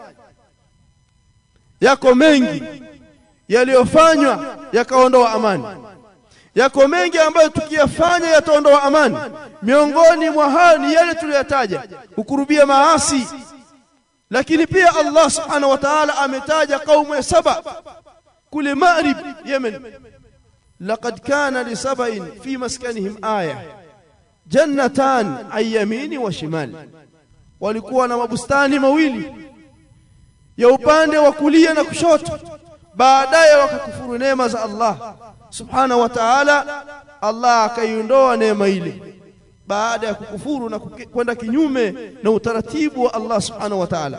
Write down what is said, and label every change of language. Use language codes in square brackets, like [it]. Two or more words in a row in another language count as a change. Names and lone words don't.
[sw] Yako mengi yaliyofanywa yakaondoa amani, yako mengi ambayo tukiyafanya yataondoa amani. Miongoni mwa hayo ni yale tuliyotaja, kukurubia maasi. Lakini pia Allah [ar] سبحانه وتعالى [sw] ametaja kaumu ya Saba kule Maghrib Yemen, [ar] لقد كان لسبإ في مسكنهم آية جنتان عن يمين وشمال, [sw] walikuwa na mabustani mawili ya upande wa kulia na kushoto, baadaye wakakufuru neema za Allah [ar] سبحانه وتعالى. [sw] Allah akaiondoa neema ile baada ya kukufuru na kwenda kinyume na utaratibu wa Allah [ar] سبحانه وتعالى.